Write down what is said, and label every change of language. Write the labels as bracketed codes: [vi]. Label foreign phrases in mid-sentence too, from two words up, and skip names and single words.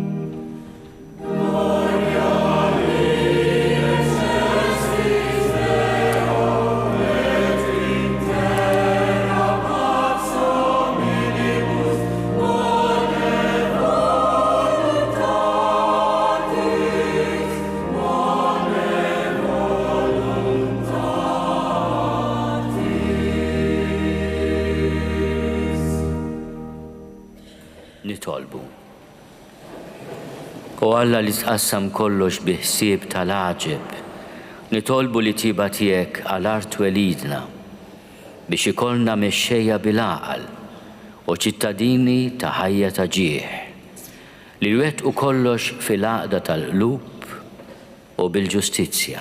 [la] Gloria in excelsis Deo et in terra paz hominibus bone voluntatis, bone voluntatis. [mt] Nitolbu. U Alla li tqassam kollox biħsieb tal-aġeb, nitolbu li tiba tiegħek għal art welidna biex ikollna mexxejja bil-għaqal u ċittadini ta' ħajja ta' ġieħ li jwettqu kollox fil-għaqda tal-qlub u bil-ġustizzja.